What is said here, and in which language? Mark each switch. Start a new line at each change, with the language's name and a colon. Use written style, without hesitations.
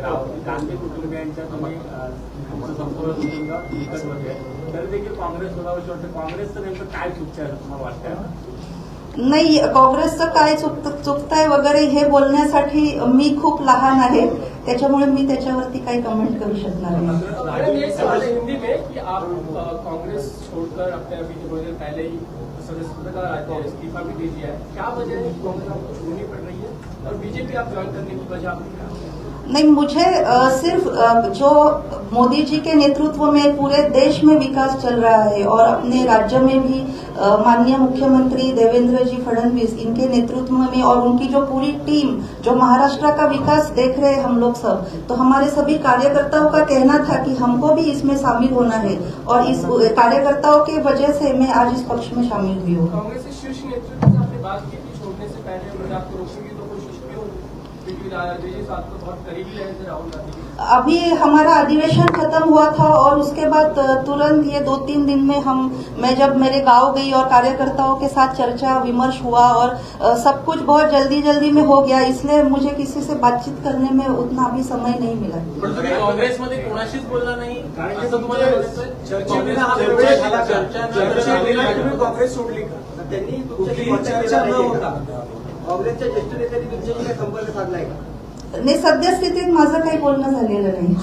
Marathi: राहुल गांधी कुटुंबियांच्या तुम्ही संपूर्ण कुटुंब एकत्रमध्ये तरी देखील काँग्रेस सोडावशी वाटतं. काँग्रेसचं नेमकं काय चुकतं आहे तुम्हाला वाटतं? नाही, काँग्रेसचं काय चुकताय वगैरे हे बोलण्यासाठी मी खूप लहान आहे, त्याच्यामुळे मी त्याच्यावरती काही कमेंट करू शकणार नाही.
Hindi: ये सवाल है हिंदी में कि आप कांग्रेस छोड़कर अपने अभी थोड़ी देर पहले ही सदस्यता का इस्तीफा भी दे दिया है. क्या वजह है कि कांग्रेस आपको छोड़नी पड़ रही है और बीजेपी आप ज्वाइन करने की वजह आपकी क्या है? नहीं, मुझे सिर्फ जो मोदी जी के नेतृत्व में पूरे देश में विकास चल रहा है और अपने राज्य में भी माननीय मुख्यमंत्री देवेंद्र जी फडणवीस इनके नेतृत्व में और उनकी जो पूरी टीम जो महाराष्ट्र का विकास देख रहे हैं हम लोग सब, तो हमारे सभी कार्यकर्ताओं का कहना था कि हमको भी इसमें शामिल होना है और इस कार्यकर्ताओं के वजह से मैं आज इस पक्ष में शामिल हुई हूँ. कांग्रेस के शीर्ष नेतृत्व से आपने बात की थी छोड़ने से पहले, अगर आपको रोकेंगे तो कोशिश भी होगी कि अजय जी साथ तो बहुत करीबी रहे थे राहुल गांधी के। अभी हमारा अधिवेशन खत्म हुआ था और उसके बाद तुरंत ये 2-3 दिन में मैं जब मेरे गांव गई और कार्यकर्ताओं के साथ चर्चा विमर्श हुआ और सब कुछ बहुत जल्दी जल्दी में हो गया, इसलिए मुझे किसी से बातचीत करने में उतना भी समय नहीं मिला।
Marathi: पण तुम्ही काँग्रेसमध्ये कोणाशीच बोलला नाही असं तुम्हाला म्हणायचंय? चर्चेविना हा प्रवेश झाला का? चर्चेविना तुम्ही काँग्रेस सोडली का? त्यांनी तुमच्याशी चर्चा न होता काँग्रेसच्या ज्येष्ठ नेत्यांनी तुमच्याशी काही संपर्क साधलाय का? नाही, सद्यस्थितीत माझं काही बोलणं झालेलं नाही.